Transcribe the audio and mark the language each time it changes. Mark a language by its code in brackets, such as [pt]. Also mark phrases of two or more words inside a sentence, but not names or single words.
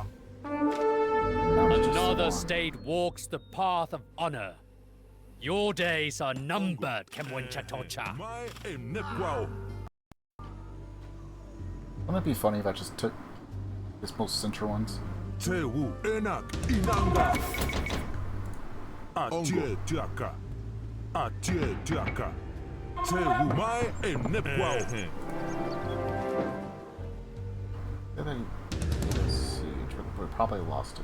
[en] Another state walks the path of honor. Your days are numbered, Kemwenchatocha. My Nemequene. Wouldn't it be funny if I just took this most central ones? Tewu. Enak. Inanga. Atie tiaka. Atie tiaka. Tewu. My Nemequene. We probably lost it.